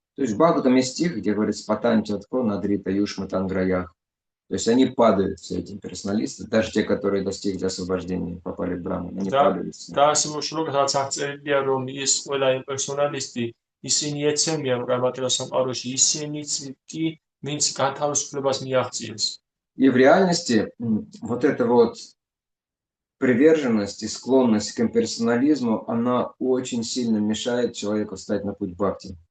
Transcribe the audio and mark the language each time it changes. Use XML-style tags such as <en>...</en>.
<ru>То есть в Бхагаватам есть стих, где говорится «Патанчатко надрита юшма танграях». То есть они падают, все эти персоналисты, даже те, которые достигли освобождения, попали в Браман, они падают.</ru> <ka>და ასე მოშრობაც აღწერილია რომ ის ყველა იმპერსონალისტი ისინი ეცემიან მატერიალურ სამყაროში, ისინიც კი ვინც განთავისუფლებას მიაღწიეს.</ka> <ru>И в реальности вот эта вот приверженность и склонность к имперсонализму, она очень сильно мешает человеку встать на путь бхакти.</ru>